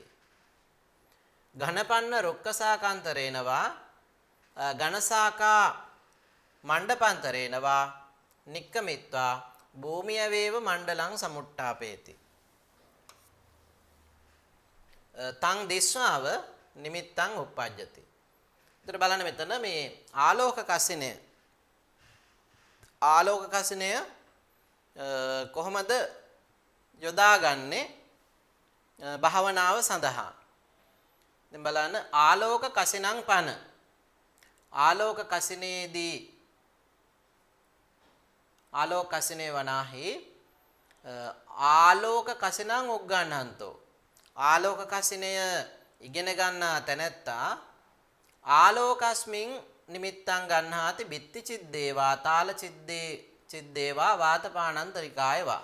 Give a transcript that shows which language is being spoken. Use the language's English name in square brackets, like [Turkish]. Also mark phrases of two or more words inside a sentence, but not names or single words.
[Pali] ඝනපන්න රුක්කසාකාන්තරේන වා ඝනසාකා මණ්ඩපාන්තරේන වා නික්කමිත්වා භූමිය වේව මණ්ඩලං සමුට්ඨාපේති. තං දිස්වාව නිමිත්තං උප්පජ්ජති. [Sinhala] ඒතර බලන්න මෙතන මේ ආලෝක කසිනය කොහොමද යොදාගන්නේ භාවනාව සඳහා. දැන් බලන්න [Pali] ආලෝක කසිනං පන ආලෝක කසිනේදී ආලෝක කසිනේ වනාහි ආලෝක කසිනං උග්ගණ්හන්තෝ [Sinhala] ආලෝක කසිනය ඉගෙන ගන්නා තැනැත්තා [Pali] ආලෝකස්මින් නිමිත්තං ගන්හාති බිත්ති චිද්දේවා තාල චිද්දේවා වාතපාණන්තරිකායවා.